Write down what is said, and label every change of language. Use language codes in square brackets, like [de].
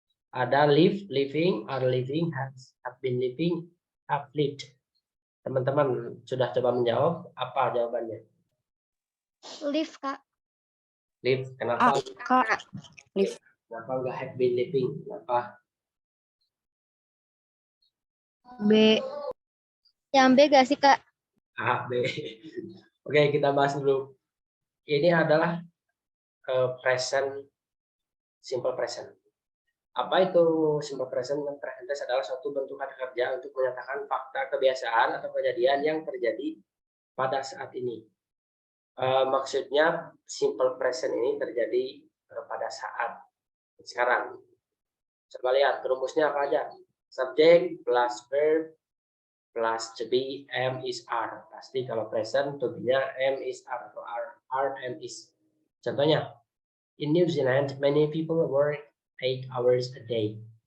[en] Ada live, living, are living, have been living, have lived. [id] Teman-teman sudah coba menjawab, apa jawabannya? [en] Live, Kak. [id] Live, kenapa? Kak. Live. Kenapa nggak have been living? Kenapa? B. Yang B gak sih, Kak? A, B. Oke, kita bahas dulu. Ini adalah present, simple present. Apa itu simple present? Present tense adalah suatu bentuk kata kerja untuk menyatakan fakta, kebiasaan, atau kejadian yang terjadi pada saat ini. Maksudnya simple present ini terjadi pada saat sekarang. Coba lihat rumusnya apa aja. [en] Subject plus verb plus to be, am is are. [id] Pasti kalau present to be-nya am is are atau are am is. Contohnya, in New Zealand many people work 8 hours a day.